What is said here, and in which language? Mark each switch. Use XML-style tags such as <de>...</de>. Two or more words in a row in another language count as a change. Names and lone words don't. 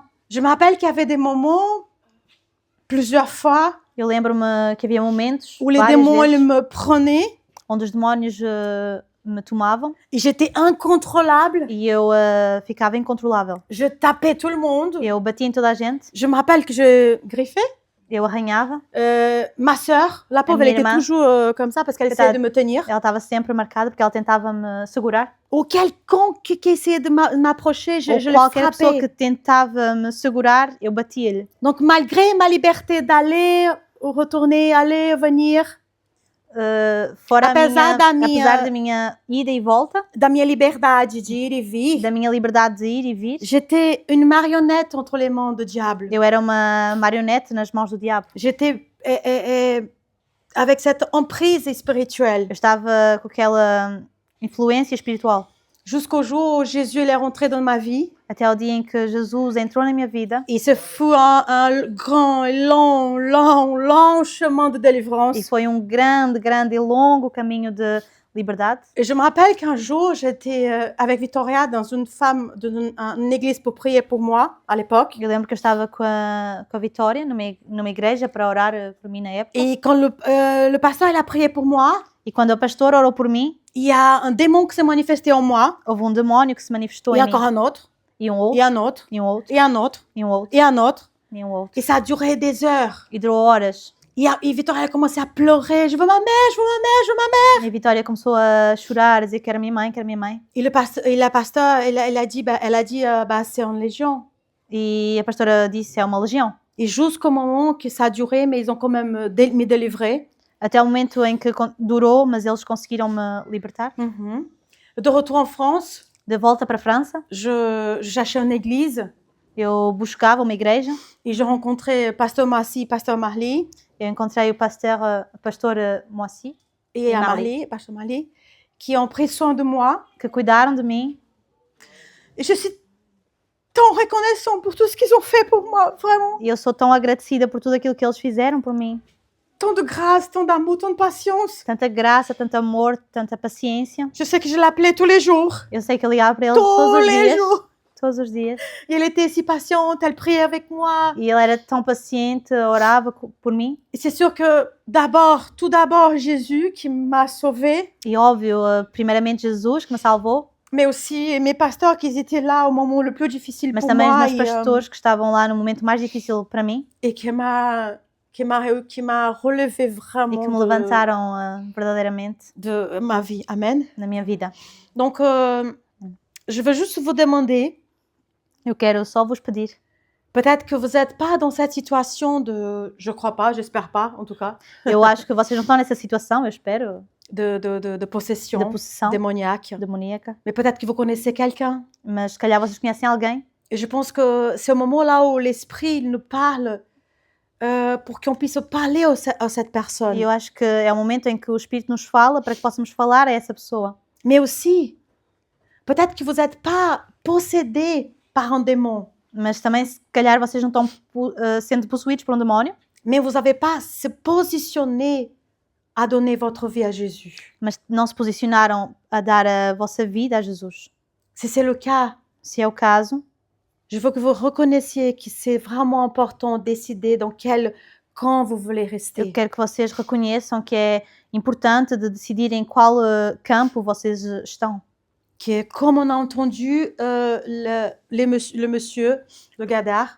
<fr>Je me rappelle qu'il y avait des moments, plusieurs fois,</fr> <pt>Eu lembro-me que havia momentos,</pt> <fr>où les</fr> <pt>várias</pt> <fr>démons ils</fr> <pt>vezes,</pt> <fr>me prenaient</fr> <pt>onde os demónios me tomavam</pt> <fr>et j'étais incontrôlable.</fr> <pt>e eu ficava incontrolável.</pt> <fr>Je tapais tout le monde.</fr> <pt>Eu batia em toda a gente,</pt> <fr>Je me rappelle que je griffais.</fr> <pt>eu arranhava.</pt> <fr>Ma sœur, la pauvre, elle</fr> <pt>minha</pt> <fr>était</fr> <pt>irmã.</pt> <fr>toujours comme ça parce qu'elle essayait de me tenir.</fr> <pt>Ela estava sempre marcada porque ela tentava me segurar.</pt> <fr>Ou quelconque qui essayait de m'approcher, je</fr> <pt>Ou</pt> <fr>le</fr> <pt>qualquer pessoa que</pt> <fr>frappais.</fr> <pt>tentava me segurar, eu batia-lhe.</pt> <fr>Donc malgré ma liberté d'aller ou retourner, aller, venir,</fr> <pt>Fora Apesar da minha- apesar da minha ida e volta, da minha liberdade de ir e vir, da minha liberdade de ir e vir,</pt> <fr>j'étais une marionnette entre les mains du diable.</fr> <pt>eu era uma marionete nas mãos do diabo.</pt> <fr>J'étais avec cette emprise spirituelle</fr> <pt>Eu estava com aquela influência espiritual.</pt> <fr>jusqu'au jour où Jésus il est rentré dans ma vie.</fr> <pt>Até ao dia em que Jesus entrou na minha vida</pt> <fr>Et ce fut un grand, long chemin de délivrance.</fr> <pt>e foi um grande e longo caminho de liberdade.</pt> <fr>Et je me rappelle qu'un jour, j'étais avec Victoria dans une église pour prier pour moi à l'époque.</fr> <pt>Eu lembro que eu estava com a Vitória numa igreja para orar por mim na época.</pt> <fr>Et quand le pasteur il a prié pour moi,</fr> <pt>E quando o pastor orou por mim,</pt> <fr>il y a un démon qui s'est manifesté en moi.</fr> <pt>houve um demónio que se manifestou</pt> <fr>Et</fr> <pt>em</pt> <fr>encore</fr> <pt>mim.</pt> <fr>un autre,</fr> <pt>E um</pt> <fr>et</fr> <pt>outro,</pt> <fr>un autre,</fr> <pt>e um outro,</pt> <fr>et un autre,</fr> <pt>e um outro,</pt> <fr>et un autre.</fr> <pt>e um outro.</pt> <fr>Et ça a duré des heures.</fr> <pt>E durou horas.</pt> <fr>Et Victoria a commencé à pleurer. Je veux ma mère, je veux ma mère, je veux ma mère.</fr> <pt>E a Vitória começou a chorar, a dizer que era minha mãe, que era minha mãe.</pt> <fr>Et la pasteur, elle a dit, c'est en légion.</fr> <pt>E a pastora disse, é uma legião.</pt> <fr>Et jusqu'au moment que ça a duré, mais ils ont quand même me délivré.</fr> <pt>Até o momento em que durou, mas eles conseguiram me libertar.</pt> <fr>De retour en France,</fr> <pt>De volta para a França,</pt> <fr>je cherchais une église</fr> <pt>eu buscava uma igreja.</pt> <fr>et je rencontrais Pasteur Massi, Pasteur Marley</fr> <pt>Eu encontrei o pastor Moacir,</pt> <fr>et Marley. Pasteur Marley, qui ont pris soin de moi.</fr> <pt>que cuidaram de mim.</pt> <fr>Et je suis tant reconnaissante pour tout ce qu'ils ont fait pour moi, vraiment.</fr> <pt>E eu sou tão agradecida por tudo aquilo que eles fizeram por mim.</pt> <fr>Tant de grâce, tant d'amour, tant de patience.</fr> <pt>Tanta graça, tanto amor, tanta paciência.</pt> <fr>Je sais que je l'appelais tous les jours.</fr> <pt>Eu sei que eu ligava para eles</pt> <fr>Tous</fr> <pt>todos os</pt> <fr>les</fr> <pt>dias.</pt> <fr>jours.</fr> <pt>Todos os dias.</pt> <fr>Et elle était si patiente, elle priait avec moi.</fr> <pt>E ele era tão paciente, orava por mim.</pt> <fr>Et c'est sûr que tout d'abord, Jésus qui m'a sauvée,</fr> <pt>E óbvio, primeiramente Jesus que me salvou,</pt> <fr>mais aussi mes pasteurs qui étaient là au moment le plus difficile</fr> <pt>mas</pt> <fr>pour</fr> <pt>também os</pt> <fr>moi</fr> <pt>meus pastores que estavam lá no momento mais difícil para mim</pt> <fr>et qui m'a relevé</fr> <pt>e</pt> <fr>vraiment</fr> <pt>que me levantaram verdadeiramente</pt> <fr>de ma vie. Amen.</fr> <pt>na minha vida.</pt> <fr>Donc, je veux juste vous demander,</fr> <pt>Eu quero só vos pedir,</pt> <fr>peut-être que vous n'êtes pas dans cette situation de, je crois pas, j'espère pas en tout cas,</fr> <pt>eu acho que vocês não estão nessa situação, eu espero,</pt> <fr>de possession</fr> <pt>de possessão</pt> <fr>démoniaque,</fr> <pt>demoníaca,</pt> <fr>mais peut-être que vous connaissez quelqu'un.</fr> <pt>mas se calhar vocês conhecem alguém.</pt> <fr>Et je pense que c'est au moment là où l'esprit nous parle pour qu'on puisse parler à cette personne.</fr> <pt>E eu acho que é o momento em que o Espírito nos fala para que possamos falar a essa pessoa.</pt> <fr>Mais aussi, peut-être que vous n'êtes pas possédé par un démon,</fr> <pt>Mas também, se calhar, vocês não estão sendo possuídos por um demónio,</pt> <fr>mais vous n'avez pas se positionné à donner votre vie à Jésus.</fr> <pt>mas não se posicionaram a dar a vossa vida a Jesus.</pt> <fr>Si c'est le cas,</fr> <pt>Se é o caso,</pt> <fr>je veux que vous reconnaissiez que c'est vraiment important de décider dans quel camp vous voulez</fr> <pt>eu</pt> <fr>rester.</fr> <pt>quero que vocês reconheçam que é importante de decidir em qual campo vocês estão.</pt> <fr>Que comme on a entendu le monsieur, le Gadar,</fr>